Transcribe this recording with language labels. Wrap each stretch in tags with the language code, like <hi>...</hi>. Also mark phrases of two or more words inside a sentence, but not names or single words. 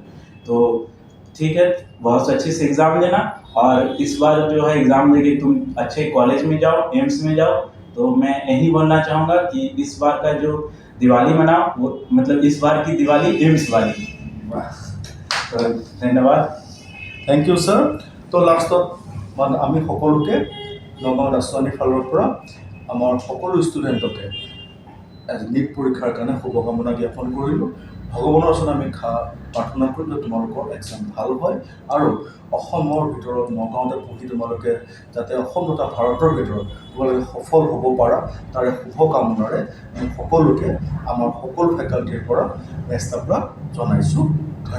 <hi>तो ठीक है, बहुत अच्छे से एग्ज़ाम देना और इस बार जो है एग्ज़ाम देके तुम अच्छे कॉलेज में जाओ, एम्स में जाओ। तो मैं यही बोलना चाहूँगा कि इस बार का जो दिवाली मनाओ, वो मतलब इस बार की दिवाली एम्स वाली। तो धन्यवाद।</hi> <en>thank you sir.</en> <as>तो लास्टত আমি সকলোকে নগাঁও দাসনী ফালৰ পৰা আমাৰ সকলো ষ্টুডেণ্টকে নীট পৰীক্ষাৰ কাৰণে শুভকামনা জ্ঞাপন কৰিলোঁ। ভগৱানৰ ওচৰত আমি প্ৰাৰ্থনা কৰিলোঁ যে তোমালোকৰ এক্সাম ভাল হয় আৰু অসমৰ ভিতৰত নগাঁৱতে পঢ়ি তোমালোকে যাতে অসম তথা ভাৰতৰ ভিতৰত তোমালোকে সফল হ'ব পাৰা, তাৰে শুভকামনাৰে আমি সকলোকে আমাৰ সকলো ফেকাল্টিৰ পৰা</as> <en>best of luck</en> <as>জনাইছোঁ।</as>